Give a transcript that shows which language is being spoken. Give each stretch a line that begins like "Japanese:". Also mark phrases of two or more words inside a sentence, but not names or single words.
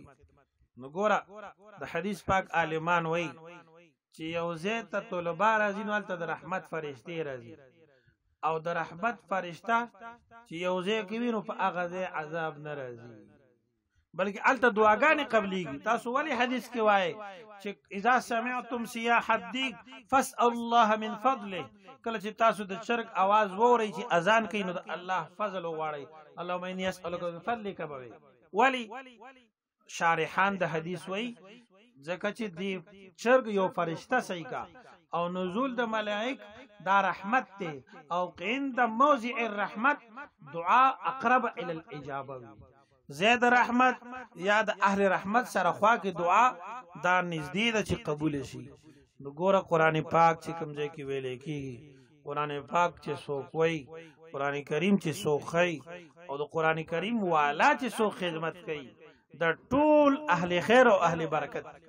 Pashto: نو ګوره د حدیث پاک عالمان وای چې یو ځای ته طلبا راځي نو الته د رحمت فرشتي راځي او د رحمت فرشتہ چې یو ځای کې وینو په هغه ځای عذاب نه راځي بلکې الته دعاګانې قبليږي. تاسو ولی حدیث کې وای چې
Arabic: اذا سمعتم صياح الديك فاسأل الله من فضله
Pashto: کله چې تاسو د چرګ आवाज ووري چې اذان کوي نو د الله فضل وغواړي
Arabic: اللهم اني اسالك من فضلك
Pashto: بوي. ولی شارحان د حدیث وای ځکه چې دی چرګ یو فرشتہ صحیح کا او نزول د ملائک دا رحمت ته او
Arabic: عند موضع الرحمت دعا اقرب الى الاجابه
Pashto: زید رحمت یا د اهل رحمت سره خوا کې دعا دا نږدې ده چې قبول شي. نو ګوره قران پاک چې کوم ځای کې ویل کېږي قران پاک چې څوک وای قران کریم چې څوک خي او د قران کریم والا چې څوک خدمت کوي د ټول اهل خیر او اهل برکت.